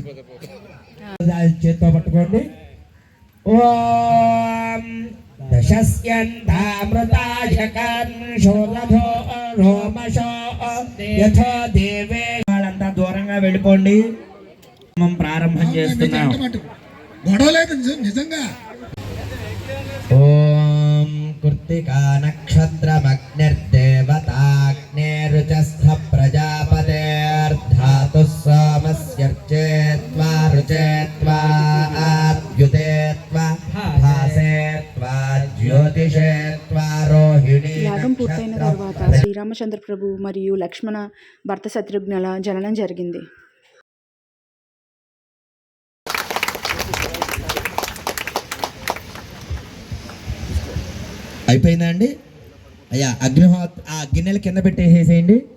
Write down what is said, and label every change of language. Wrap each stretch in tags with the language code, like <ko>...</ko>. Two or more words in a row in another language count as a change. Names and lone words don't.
<te>చేత్తో పట్టుకోండి. ఓం వాళ్ళంతా దూరంగా వెళ్ళిపోండి. ప్రారంభం చేస్తున్నాం. గొడవ లేదు నిజంగా.</te> <sa>ఓం कृत्तिका नक्षत्रमग्निर्देवताग्नेरुचस्थ प्रजापतेर्धातुः सोमस्यर्चेत्वा रुचेत्वा आद्युतेत्वा भासेत्वा ज्योतिषेत्वा रोहिणी</sa> <te>యాగం పూర్తయిన తర్వాత శ్రీరామచంద్ర ప్రభు మరియు లక్ష్మణ భర్త శత్రుఘ్నుల జననం జరిగింది. అయిపోయిందా అండి? అయ్యా అగ్నిహోత్ర ఆ గిన్నెల కింద పెట్టేసేయండి.</te>